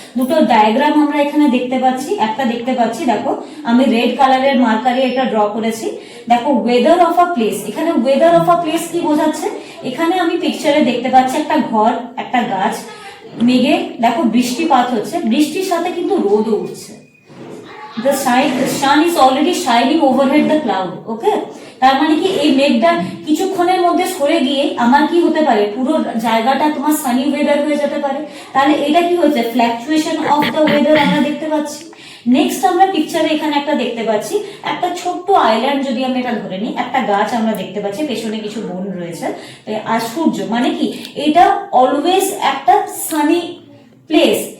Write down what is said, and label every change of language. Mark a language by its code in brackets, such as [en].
[bn] দুটো ডায়াগ্রাম আমরা এখানে দেখতে পাচ্ছি, একটা দেখতে পাচ্ছি, দেখো আমি রেড কালারের মার্কারে এটা ড্র করেছি। দেখো ওয়েদার অফ আ প্লেস, এখানে ওয়েদার অফ আ প্লেস কি বোঝাচ্ছে, এখানে আমি পিকচারে দেখতে পাচ্ছি একটা ঘর, একটা গাছ, মেঘে দেখো বৃষ্টিপাত হচ্ছে, বৃষ্টির সাথে কিন্তু রোদও উঠছে। [en] The sun is already shining overhead the cloud, okay? [bn] তার মানে কি এই মেঘটা কিছুক্ষণের মধ্যে সরে গিয়ে আমার কি হতে পারে, পুরো জায়গাটা তোমার সানি ওয়েদার হয়ে যেতে পারে। তাহলে এটা কি হচ্ছে, ফ্ল্যাকচুয়েশন অফ দ্য ওয়েদার আমরা দেখতে পাচ্ছি। নেক্সট আমরা পিকচারে এখানে একটা দেখতে পাচ্ছি, একটা ছোট্ট আইল্যান্ড যদি আমি এটা ধরে নিই, একটা গাছ আমরা দেখতে পাচ্ছি, পেছনে কিছু বন রয়েছে, আর সূর্য, মানে কি এটা অলওয়েজ একটা সানি প্লেস।